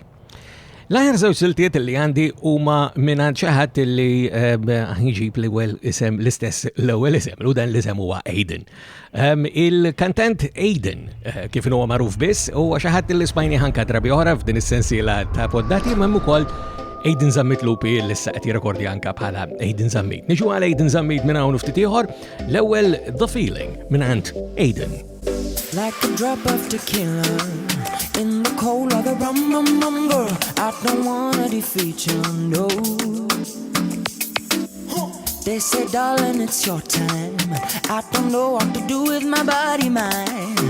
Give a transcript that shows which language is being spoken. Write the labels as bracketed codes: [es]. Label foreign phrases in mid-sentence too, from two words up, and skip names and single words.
[mt] L-aħjar żewġ siltiet li għandi huma mingħand xi ħadd li ħiġib l-ewwel isem l-istess l-ewwel isem, u dan l-isem huwa Aiden. Il-kantant Aiden, kif huwa magħruf biss, huwa xi ħadd li smajni ħanka drabi oħra f'din is-sensiela ta' poddati imma ukoll Aiden Zammit Lupi li issa qed jirrekordja anke bħala Aiden Zammit. Niġu għal Aiden Zammit minn hawn ftit ieħor, l-ewwel The Feeling mingħand Aiden. [en] Like a drop of tequila in the cold of the rum, rum, rum, girl. I don't wanna defeat you, no. They say, darling, it's your time. I don't know what to do with my body, mine.